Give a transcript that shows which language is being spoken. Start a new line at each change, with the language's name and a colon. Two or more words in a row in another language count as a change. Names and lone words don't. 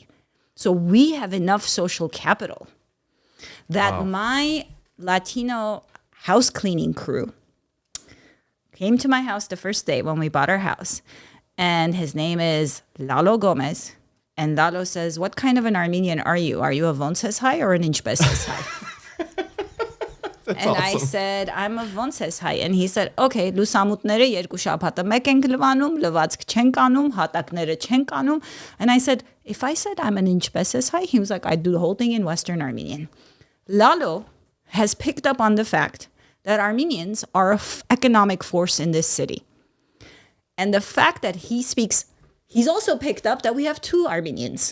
English: So we have enough social capital that my Latino house cleaning crew came to my house the first day when we bought our house. And his name is Lalo Gomez. And Lalo says, what kind of an Armenian are you? Are you a
Armenian: Ո՞նց ես հայ
English: or an
Armenian: Ինչպե՞ս ես հայ?
English: And I said, I'm a
Armenian: Ո՞նց ես հայ.
English: And he said,
Armenian: okay, լուսամուտները երկու շաբաթը մեկ ենք լվանում, լվացք չենք անում, հատակները չենք անում.
English: And I said, if I said I'm an
Armenian: Ինչպե՞ս ես հայ,
English: he was like, I do the whole thing in Western Armenian. Lalo has picked up on the fact that Armenians are an economic force in this city. And the fact that he speaks, he's also picked up that we have two Armenians.